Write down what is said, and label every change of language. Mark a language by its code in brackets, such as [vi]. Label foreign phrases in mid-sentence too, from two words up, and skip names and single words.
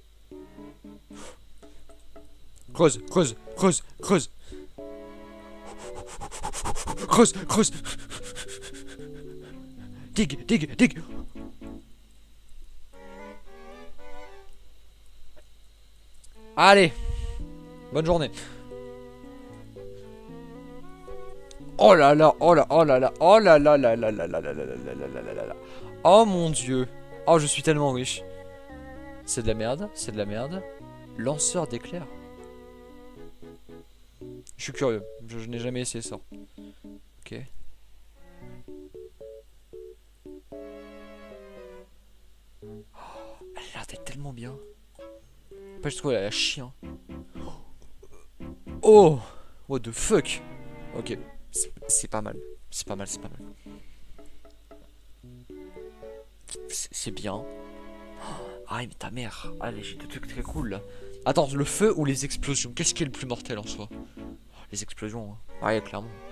[fr] Creuse, creuse, creuse, creuse. Creuse, creuse. [en] Dig, dig, dig. [fr] Allez. Bonne journée. Oh là là, oh là, oh là là, oh là là là là là là là là là là là là là. Oh mon dieu. Oh, je suis tellement riche. C'est de la merde, c'est de la merde. Lanceur d'éclairs. Je suis curieux, je n'ai jamais essayé ça. Ok. Elle a l'air d'être tellement bien. Après, je trouve elle a chien. [en] Oh, what the fuck. [fr] Ok, c'est pas mal. C'est pas mal, c'est pas mal. C'est bien. Ah mais ta mère. Allez, j'ai des trucs très cool là. Attends, le feu ou les explosions? Qu'est-ce qui est le plus mortel en soi? Les explosions, hein. Ouais, clairement.